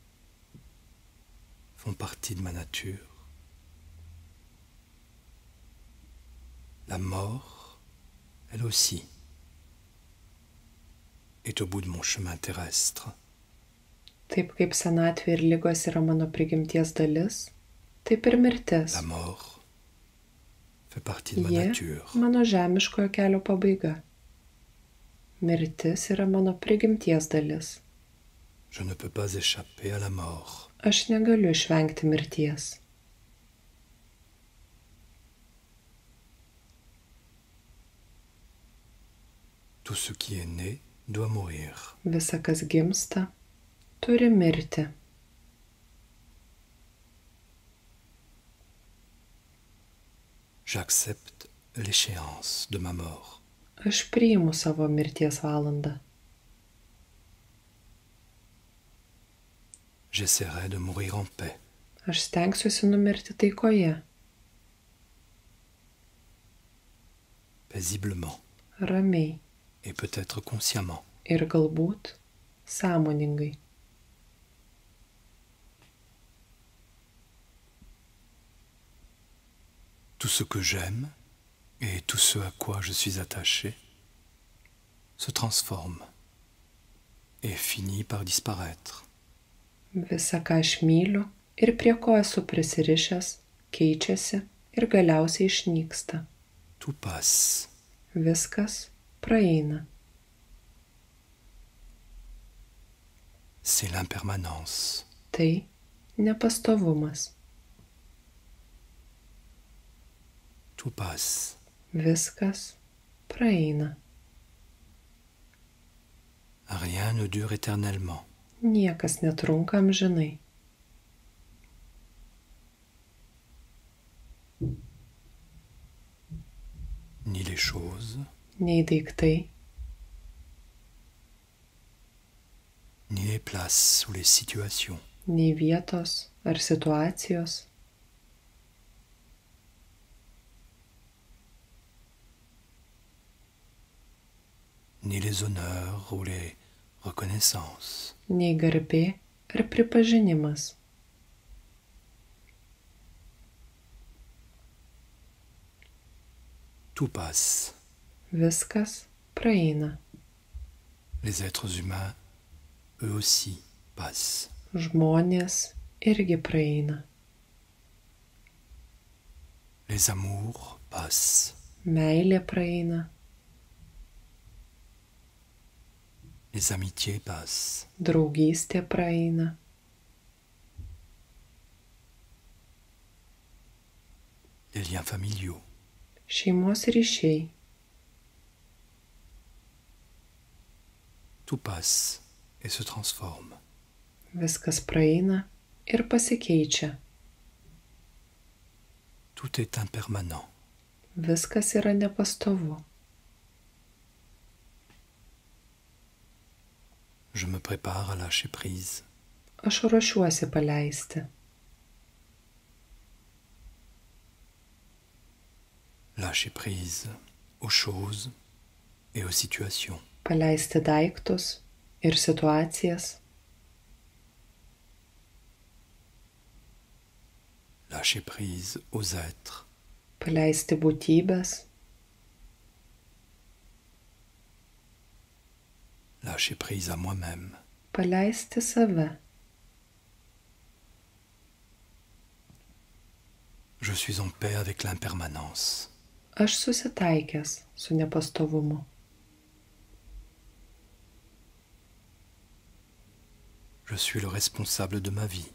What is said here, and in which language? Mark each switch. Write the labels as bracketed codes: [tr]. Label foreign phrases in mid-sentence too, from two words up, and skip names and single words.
[fr] font partie de ma nature, la mort, elle aussi, est au bout de mon chemin terrestre. [lt] Taip kaip senatvė ir ligos yra mano prigimties dalis, taip ir mirtis. [fr] La mort fait partie de ma nature. [lt] Mano žemiškojo kelio pabaiga. Mirtis yra mano prigimties dalis. [fr] Je ne peux pas échapper à la mort. [lt] Aš negaliu išvengti mirties. [fr] Tout ce qui est né doit mourir. [lt] Visa, kas gimsta, turi mirti. [fr] J'accepte l'échéance de ma mort. [lt] Aš priimu savo mirties valandą. [fr] J'essaierai de mourir en paix. [lt] Aš stengsiuosi numirti taikoje. [fr] Paisiblement. [lt] Ramiai. [fr] Et peut-être consciemment. [lt] Ir galbūt sąmoningai. [fr] Tout ce que j'aime et tout ce à quoi je suis attaché se transforme et finit par disparaître. [lt] Visa, ką aš myliu ir prie ko esu prisirišęs, keičiasi ir galiausiai išnyksta. [fr] Tout passe. [lt] Viskas praeina. [fr] C'est l'impermanence. [lt] Tai nepastovumas. [fr] Tout passe. [lt] Viskas praeina. [fr] Rien ne dure éternellement. [lt] Niekas netrunka amžinai. [fr] Ni les choses, [lt] Nei daiktai, [fr] ni les places ou les situations. [lt] nei vietos ar situacijos, [fr] ni les honneurs ou les reconnaissances. [lt] nei garbė ar pripažinimas. [fr] Tout passe. [lt] Viskas praeina. [fr] Les êtres humains, eux aussi, passent. [lt] Žmonės irgi praeina. [fr] Les amours passent. [lt] Meilė praeina. [fr] Les amitiés passent. [lt] Draugystė praeina. [fr] des liens familiaux. [lt] Šeimos ryšiai. [fr] Tout passe et se transforme. [lt] Viskas praeina ir pasikeičia. [fr] Tout est impermanent. [lt] Viskas yra nepastovu. [fr] Je me prépare à lâcher prise. [lt] Aš ruošiuosi paleisti. [fr] Lâcher prise aux choses et aux situations. [lt] Paleisti daiktus ir situacijas. [fr] Lâcher prise aux êtres. [lt] Paleisti būtybės. [fr] Lâcher prise à moi-même. [lt] Paleisti save. [fr] Je suis en paix avec l'impermanence. [lt] Aš susitaikęs su nepastovumu. [fr] Je suis le responsable de ma vie.